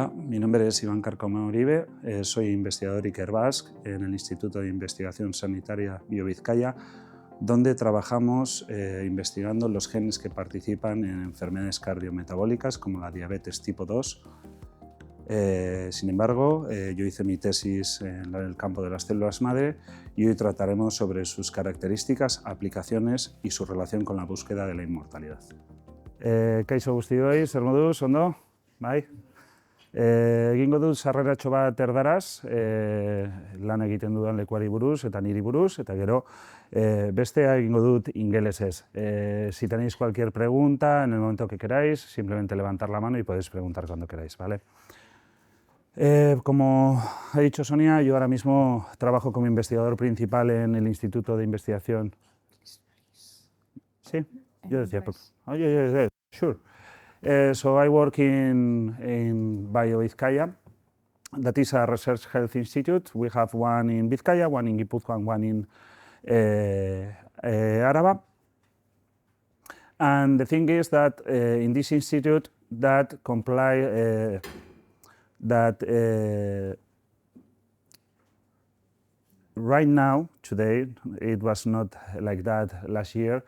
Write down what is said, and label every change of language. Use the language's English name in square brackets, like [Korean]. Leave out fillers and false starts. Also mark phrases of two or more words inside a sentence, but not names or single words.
[Spanish] Mi nombre es Cárcamo Orive, soy investigador Ikerbasque en el Instituto de Investigación Sanitaria Biobizkaia, donde trabajamos investigando los genes que participan en enfermedades cardiometabólicas como la diabetes tipo 2. Sin embargo, yo hice mi tesis en el campo de las células madre y hoy trataremos sobre sus características, aplicaciones y su relación con la búsqueda de la inmortalidad. [Basque] Kaixo guztioi, zer moduz, ondo? Bai? Egingo dut sarreratxo bat erdaraz, lan egiten dudan lekuari buruz eta niri buruz, eta gero bestea egingo dut ingelesez. [Spanish] Si tenéis cualquier pregunta, en el momento que queráis, simplemente levantar la mano y podéis preguntar cuando queráis, ¿vale? Como ha dicho Sonia, yo ahora mismo trabajo como investigador principal en el Instituto de Investigación. ¿Sí? Yo decía, [English] oh, yeah, sure. So I work in Biobizkaia. That is a research health institute. We have one in Bizkaia, one in Gipuzkoa, and one in Araba. And the thing is that in this institute, that right now, today, it was not like that last year.